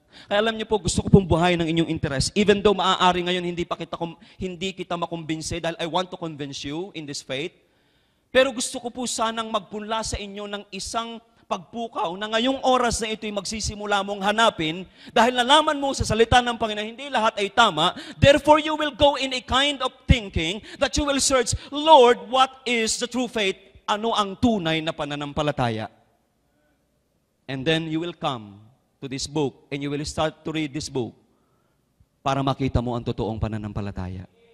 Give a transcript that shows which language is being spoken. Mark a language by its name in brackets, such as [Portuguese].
[Filipino] Kaya alam niyo po, gusto ko pong buhayin ng inyong interest. [English] Even though [Filipino] maaari ngayon hindi kita makumbinse dahil [English] I want to convince you in this faith. [Filipino] Pero gusto ko po sanang magpunla sa inyo ng isang pagpukaw na ngayong oras na ito'y magsisimula mong hanapin dahil nalaman mo sa salita ng Panginoon hindi lahat ay tama. [English] Therefore, you will go in a kind of thinking that you will search, Lord, what is the true faith? [Filipino] Ano ang tunay na pananampalataya? [English] And then you will come to this book and you will start to read this book [Filipino] para makita mo ang totoong pananampalataya.